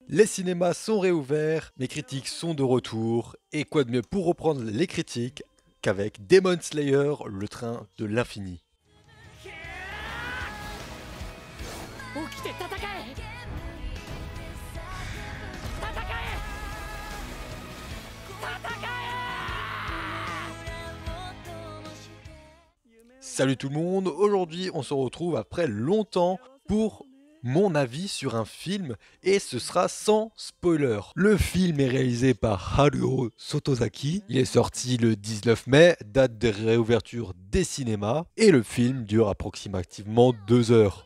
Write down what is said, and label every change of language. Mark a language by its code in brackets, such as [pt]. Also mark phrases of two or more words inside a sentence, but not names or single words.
[fr] Les cinémas sont réouverts, mes critiques sont de retour, et quoi de mieux pour reprendre les critiques qu'avec Demon Slayer, le train de l'infini. [ja] 起きて戦え戦え戦え [fr] Salut tout le monde, aujourd'hui on se retrouve après longtemps pour mon avis sur un film et ce sera sans spoiler. Le film est réalisé par Haruo Sotozaki, il est sorti le 19 mai, date de réouverture des cinémas et le film dure approximativement 2 heures.